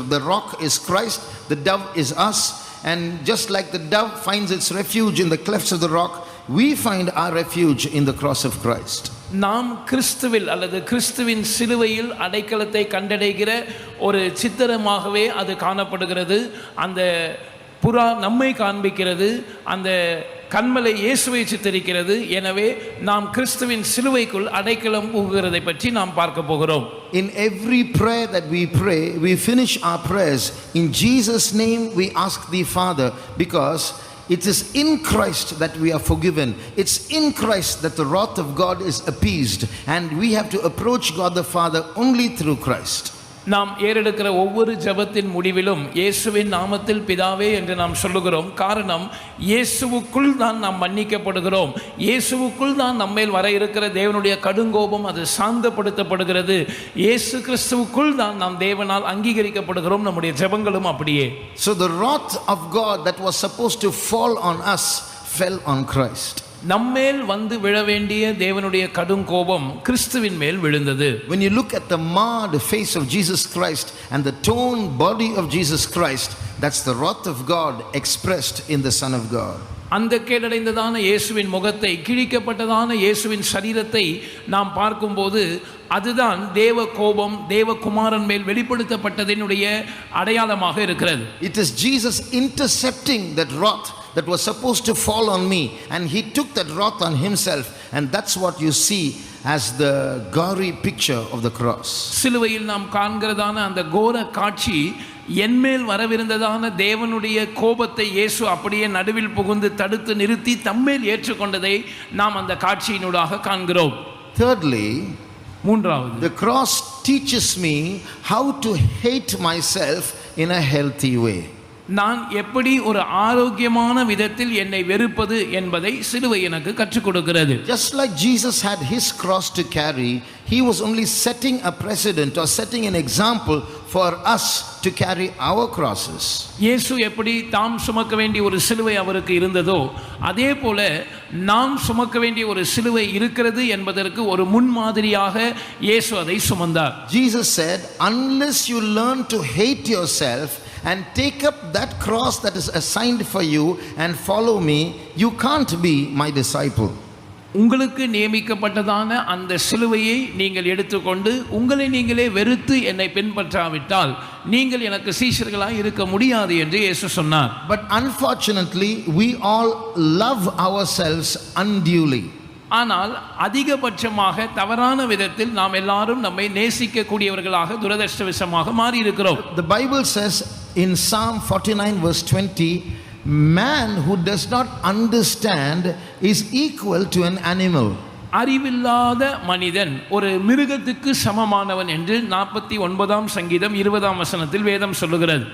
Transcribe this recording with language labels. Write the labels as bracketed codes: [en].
[en] The rock is Christ, the dove is us, and just like the dove finds its refuge in the clefts of the rock, we find our refuge in the cross of Christ. [ta] நாம் கிறிஸ்துவில் அல்லது கிறிஸ்துவின் சிலுவையில் அடைக்கலத்தை கண்டடைகிற ஒரு சித்திரமாகவே அது காணப்படுகிறது. அந்த புறா நம்மை காண்பிக்கிறது, அந்த கன்மலை இயேசுவை சித்தரிக்கிறது. எனவே நாம் கிறிஸ்துவின் சிலுவைக்குள் அடைக்கலம் புகுகிறதை பற்றி நாம் பார்க்க போகிறோம். [en] In every prayer that we pray, we finish our prayers in Jesus' name. We ask the Father, because it is in Christ that we are forgiven. It's in Christ that the wrath of God is appeased, and we have to approach God the Father only through Christ. [ta] நாம் ஏறெடுக்கிற ஒவ்வொரு ஜெபத்தின் முடிவிலும் இயேசுவின் நாமத்தில் பிதாவே என்று நாம் சொல்லுகிறோம். காரணம், இயேசுவுக்குள் தான் நாம் மன்னிக்கப்படுகிறோம். இயேசுவுக்குள் தான் நம்மேல் வர இருக்கிற தேவனுடைய கடுங்கோபம் அது சாந்தப்படுத்தப்படுகிறது. இயேசு கிறிஸ்துவுக்குள் தான் நாம் தேவனால் அங்கீகரிக்கப்படுகிறோம். நம்முடைய ஜெபங்களும் அப்படியே. [en] So the wrath of God that was supposed to fall on us fell on Christ. [ta] நம்மேல் வந்து விழ வேண்டிய தேவனுடைய கடும் கோபம் கிறிஸ்துவின் மேல் விழுந்தது. [en] When you look at the marred face of Jesus Christ and the torn body of Jesus Christ, that's the wrath of God expressed in the Son of God. [ta] அந்த கேடடைந்ததான இயேசுவின் முகத்தை, கிழிக்கப்பட்டதான இயேசுவின் சரீரத்தை நாம் பார்க்கும்போது அதுதான் தேவ கோபம் தேவகுமாரன் மேல் வெளிப்படுத்தப்பட்டதினுடைய அடையாளமாக இருக்கிறது. [en] It is Jesus intercepting that wrath that was supposed to fall on me, and He took that wrath on Himself, and that's what you see as the gory picture of the cross. [ta] சிலுவையில் நாம் காண்கிறதான அந்த கோர காட்சி, என்மேல் வரவிருந்ததான தேவனுடைய கோபத்தை இயேசு அப்படியே நடுவில் புகுந்து தடுத்து நிறுத்தி தம்மேல் ஏற்றுக்கொண்டதை நாம் அந்த காட்சியினூடாக காண்கிறோம். [en] Thirdly, [ta] மூன்றாவது, [en] the cross teaches me how to hate myself in a healthy way. [ta] நான் எப்படி ஒரு ஆரோக்கியமான விதத்தில் என்னை வெறுப்பது என்பதை சிலுவை எனக்கு கற்றுக் கொடுக்கிறது. [en] Just like Jesus had his cross to carry, he was only setting a precedent or setting an example for us to carry our crosses. [ta] இயேசு எப்படி தாம் சுமக்க வேண்டிய ஒரு சிலுவை அவருக்கு இருந்ததோ அதே போல நாம் சுமக்க வேண்டிய ஒரு சிலுவை இருக்கிறது என்பதற்கு ஒரு முன்மாதிரியாக இயேசு அதை சுமந்தார். [en] Jesus said, unless you learn to hate yourself and take up that cross that is assigned for you and follow me, you can't be my disciple. [ta] உங்களுக்கு நியமிக்கப்பட்டதான அந்த சிலுவையை நீங்கள் எடுத்துக்கொண்டு உங்களை நீங்களே வெறுத்து என்னை பின்பற்றாவிட்டால் நீங்கள் எனக்கு சீஷர்களாய் இருக்க முடியாது என்று இயேசு சொன்னார். [en] But unfortunately, we all love ourselves unduly. [ta] ஆனால் அதிகபட்சமாக தவறான விதத்தில் நாம் எல்லாரும் நம்மை நேசிக்க கூடியவர்களாக துரதிர்ஷ்டவசமாக மாறி இருக்கிறோம். [en] The Bible says in Psalm 49 verse 20, man who does not understand is equal to an animal. [ta] அறிவில்லாத மனிதன் ஒரு மிருகத்துக்கு சமமானவன் என்று 49ஆம் சங்கீதம் 20ஆம் வசனத்தில் வேதம் சொல்லுகிறது.